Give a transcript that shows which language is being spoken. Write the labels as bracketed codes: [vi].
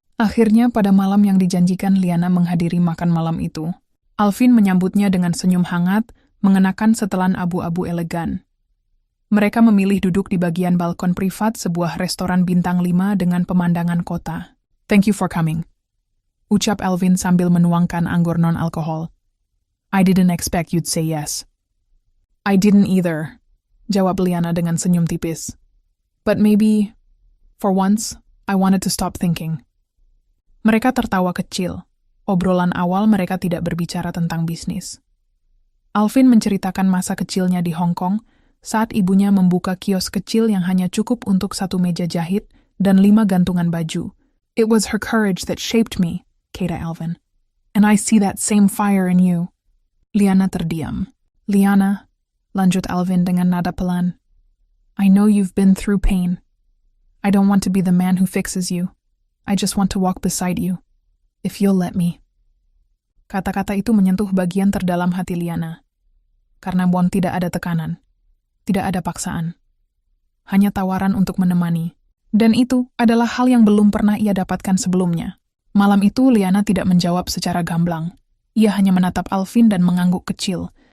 [id] Akhirnya pada malam yang dijanjikan Liana menghadiri makan malam itu. Alvin menyambutnya dengan senyum hangat, mengenakan setelan abu-abu elegan. Mereka memilih duduk di bagian balkon privat sebuah restoran bintang 5 dengan pemandangan kota. [en] Thank you for coming. [id] ucap Alvin sambil menuangkan anggur non-alkohol. [en] I didn't expect you'd say yes. I didn't either, [id] jawab Liana [en] dengan senyum tipis. But maybe, for once, I wanted to stop thinking. [id] Mereka tertawa kecil. Obrolan awal mereka tidak berbicara tentang bisnis. Alvin menceritakan masa kecilnya di Hong Kong saat ibunya membuka kios kecil yang hanya cukup untuk 1 meja jahit dan 5 gantungan baju. [en] It was her courage that shaped me, [id] kata Alvin. [en] And I see that same fire in you. [id] Liana terdiam. Liana, lanjut Alvin dengan nada pelan. [en] I know you've been through pain. I don't want to be the man who fixes you. I just want to walk beside you. If you'll let me. [id] Kata-kata itu menyentuh bagian terdalam hati Liana. Karena Bon tidak ada tekanan. Tidak ada paksaan. Hanya tawaran untuk menemani. Dan itu adalah hal yang belum pernah ia dapatkan sebelumnya. Malam itu Liana tidak menjawab secara gamblang. Ia hanya menatap Alvin dan mengangguk kecil.